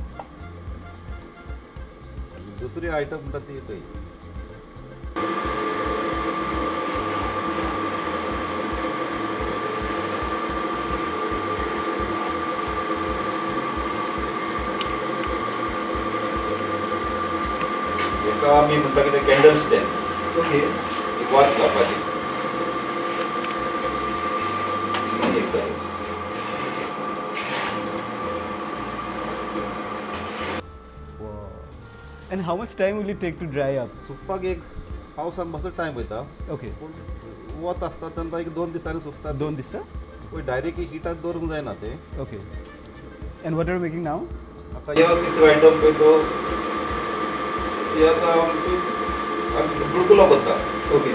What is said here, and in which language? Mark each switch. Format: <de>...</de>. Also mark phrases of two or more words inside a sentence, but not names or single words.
<kok>दुसरी आयटम म्हणटा ती पळय हेका आमी म्हणटा कितें</kok> <en>candle stand Okay.</en> <kok>एक वात लावपाची एक जाली</kok> <en>Wow. And how much time will it take to dry up?</en> <kok>सुकपाक एक पावसान मातसो टायम वयता</kok> <en>Okay.</en> <kok>पूण वत आसता तेन्ना एक 2 दिसांनी सुकता</kok> <en>Don't this, sir?</en> <kok>पळय डायरेक्ट हिटाक दवरूंक जायना ते</kok> <en>Okay. And what are you making now?</en> <kok>आतां ह्यो तिसरो आयटम पळय तो हे आतां बुडकुलो करता</kok> <en>Okay.</en>